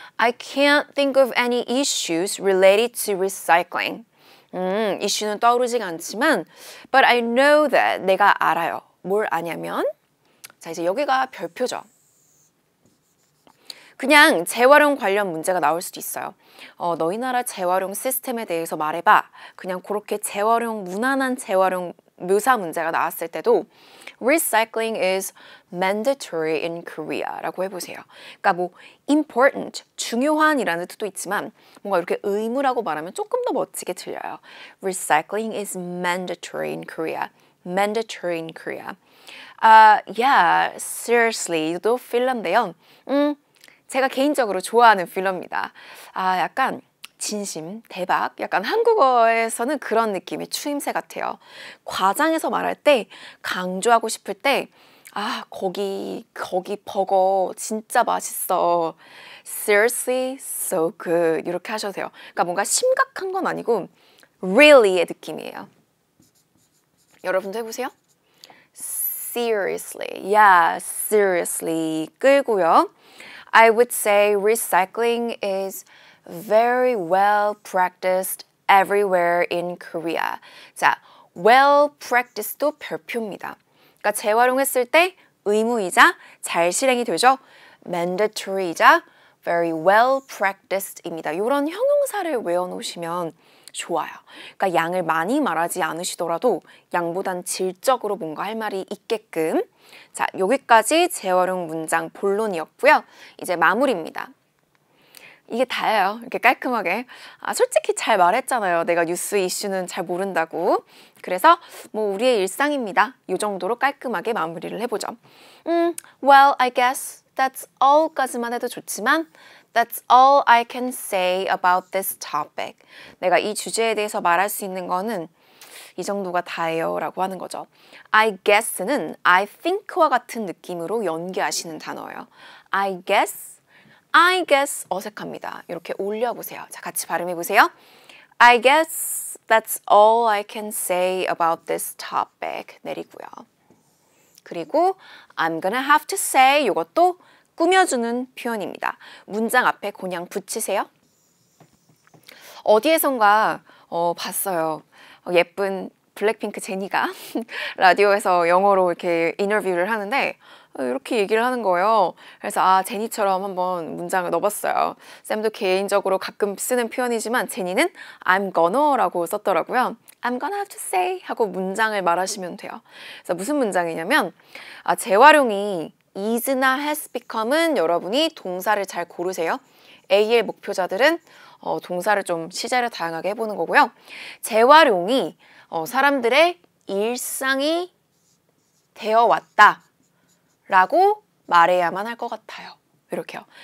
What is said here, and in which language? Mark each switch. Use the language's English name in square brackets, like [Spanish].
[English] I can't think of any issues related to recycling. [Korean] 이슈는 떠오르지가 않지만 [English] but I know that [Korean] 내가 알아요. 뭘 아냐면 자 이제 여기가 별표죠. 그냥 재활용 관련 문제가 나올 수도 있어요. 너희 나라 재활용 시스템에 대해서 말해봐. 그냥 그렇게 재활용, 무난한 재활용 묘사 문제가 나왔을 때도 [English] Recycling is mandatory in Korea [Korean] 라고 해보세요. 그러니까 뭐 important, 중요한이라는 뜻도 있지만 뭔가 이렇게 의무라고 말하면 조금 더 멋지게 들려요. [English] Recycling is mandatory in Korea. Mandatory in Korea. Yeah, seriously. [Korean] 이도 필러인데요. 제가 개인적으로 좋아하는 필러입니다. 약간 진심, 대박, 약간 한국어에서는 그런 느낌의 추임새 같아요. 과장해서 말할 때, 강조하고 싶을 때 거기 버거 진짜 맛있어. [English] Seriously, so good. [Korean] 이렇게 하셔도 돼요. 그러니까 뭔가 심각한 건 아니고 really의 느낌이에요. 여러분도 해보세요. [English] Seriously, yeah, seriously 끌고요. I would say recycling is very well practiced everywhere in Korea. [Korean] 자, well practiced도 별표입니다. 그러니까 재활용했을 때 의무이자 잘 실행이 되죠. mandatory이자 very well practiced입니다. 이런 형용사를 외워놓으시면 좋아요. 그러니까 양을 많이 말하지 않으시더라도 양보단 질적으로 뭔가 할 말이 있게끔. 자, 여기까지 재활용 문장 본론이었고요. 이제 마무리입니다. 이게 다예요. 이렇게 깔끔하게. 솔직히 잘 말했잖아요. 내가 뉴스 이슈는 잘 모른다고. 그래서 뭐 우리의 일상입니다. 이 정도로 깔끔하게 마무리를 해보죠. [English] Well, I guess that's all까지만 해도 좋지만 That's all I can say about this topic. [Korean] 내가 이 주제에 대해서 말할 수 있는 거는 이 정도가 다예요 라고 하는 거죠. I guess는 I think와 같은 느낌으로 연기하시는 단어예요. [English] I guess 어색합니다. [Korean] 이렇게 올려보세요. 자, 같이 발음해보세요. [English] I guess that's all I can say about this topic. [Korean] 내리고요. 그리고 [English] I'm gonna have to say [Korean] 이것도 꾸며주는 표현입니다. 문장 앞에 그냥 붙이세요. 어디에선가 봤어요. 예쁜 블랙핑크 제니가 라디오에서 영어로 이렇게 인터뷰를 하는데 이렇게 얘기를 하는 거예요. 그래서 제니처럼 한번 문장을 넣어봤어요. 쌤도 개인적으로 가끔 쓰는 표현이지만 제니는 I'm gonna라고 썼더라고요. [English] I'm gonna have to say [Korean] 하고 문장을 말하시면 돼요. 그래서 무슨 문장이냐면 재활용이 is나 has become은 여러분이 동사를 잘 고르세요. AL 목표자들은 동사를 좀 시제를 다양하게 해보는 거고요. 재활용이 사람들의 일상이 되어왔다 라고 말해야만 할 것 같아요. 이렇게요.